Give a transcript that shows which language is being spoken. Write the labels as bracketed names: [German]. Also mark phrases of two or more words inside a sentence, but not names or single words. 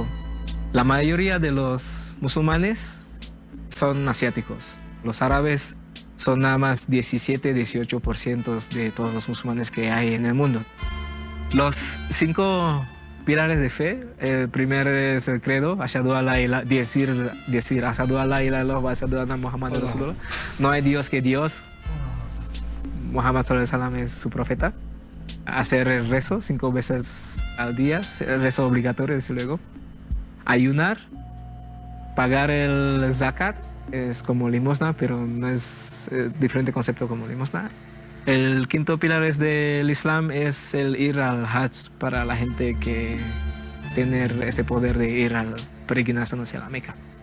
[Spanish] La mayoría de los musulmanes son asiáticos. Los árabes son nada más 17-18% de todos los musulmanes que hay en el mundo. Los 5 pilares de fe, el primero es el credo, [Arabic] أشهد أن لا إله, decir أشهد أن لا إله إلا الله وأشهد أن محمدا رسول الله. [Spanish] No hay Dios que Dios. Muhammad [Arabic] صلى الله عليه وسلم [Spanish] es su profeta. Hacer el rezo 5 veces al día, el rezo obligatorio, desde luego. Ayunar, pagar el zakat, es como limosna, pero no es diferente concepto como limosna. El quinto pilar del Islam es el ir al Hajj para la gente que tener ese poder de ir a la peregrinación hacia la Meca.